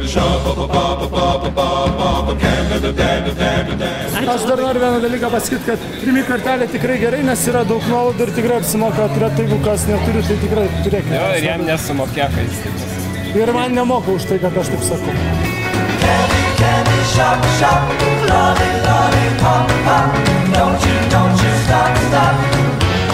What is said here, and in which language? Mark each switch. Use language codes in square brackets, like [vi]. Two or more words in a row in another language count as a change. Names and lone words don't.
[lt] Aš dar noriu vieną dalyką pasakyti, kad Rimi kortelė tikrai gerai, nes yra daug nuolaidų ir tikrai apsimoka turėti, jeigu kas neturi, tai tikrai turėkite. Jo, ir jam nesumokė, kai jis taip pasakė. Ir man nemoka už tai, kad aš taip sakau. [en] Candy shop, shop, lolly, lolly, pop, pop. Don't you stop, stop.